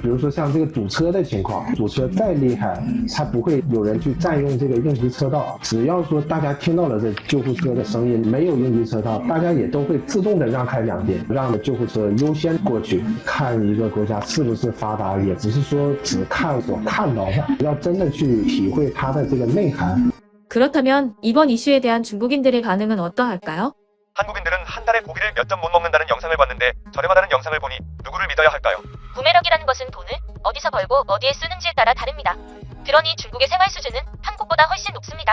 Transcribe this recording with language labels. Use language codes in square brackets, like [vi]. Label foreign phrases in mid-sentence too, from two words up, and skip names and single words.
[zh] 比如说像这个堵车的情况，堵车再厉害，它不会有人去占用这个应急车道。只要说大家听到了这救护车的声音，没有应急车道，大家也都会自动的让开两边，让救护车优先过去。看一个国家是不是发达，也不是说只看所看到的，要真的去体会它的这个内涵。 [ko] 그렇다면 이번 이슈에 대한 중국인들의 반응은 어떠할까요? 한국인들은 한 달에 고기를 몇 점 못 먹는다는 영상을 봤는데 저렴하다는 영상을 보니 누구를 믿어야 할까요? 구매력이라는 것은 돈을 어디서 벌고 어디에 쓰는지에 따라 다릅니다. 그러니 중국의 생활 수준은 한국보다 훨씬 높습니다.